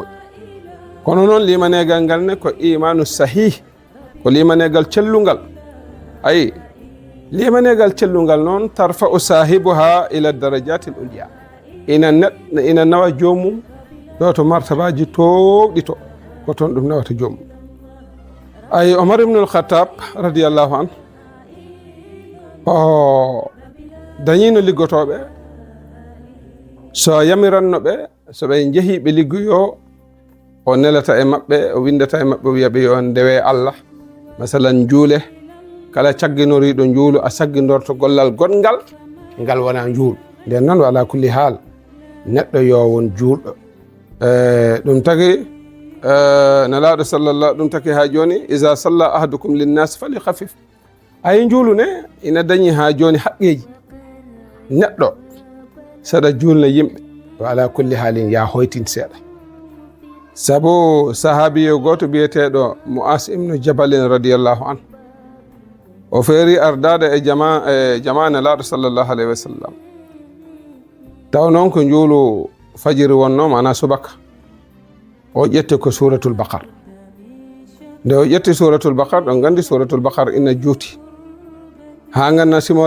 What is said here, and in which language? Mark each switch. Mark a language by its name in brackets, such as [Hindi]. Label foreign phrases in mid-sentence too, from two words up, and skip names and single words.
[Fula] moƴƴi kono noon limanegal ngal ne ko imanu sahih ko limanegal cellungal ayi limanegal cellungal noon [Arabic] ترفع صاحبها إلى الدرجة العليا [Fula] ina nawa jomum ɗo to martabaji towɗi to ko toon ɗum nawata jomum ay Omar ibn al-Khattab [Arabic] رضي الله عن [Fula] o dañino liggotoɓe so yamiranno ɓe so ɓe jeehi ɓe liggoyo o nelata e maɓɓe o windata e maɓɓe wiyaɓe yo ndewe Allah masalan juule kala cagginoriɗo juulu a saggidorto gollal goɗgal ngal wona juulu nden noon wala [Arabic] كل حال [Fula] neɗɗo yo won juulɗo ɗum tagi nelaɗo sallallah ɗum taki ha joni [Arabic] إذا صلى أحدكم للناس فليخفف [Fula] ay juulu ne ina dañi ha joni haqqeji neɗɗo saɗa julna yimɓe wala [Arabic] كل حال [Fula] ya hoytin seeɗa sabu sahabiyo goto biyeteɗo Mu'as ibnu Jabalin [Arabic] رضي الله عن [Fula] o feeri ardade e jama nelaɗo [Arabic] صلى الله عليه وسلم [Fula] taw noon ko juulu fajiri wonno mana subaka o ƴetti ko suratul baqar nde o ƴetti suratul baqar ɗon gandi suratul baqar ina juuti ha ganna simori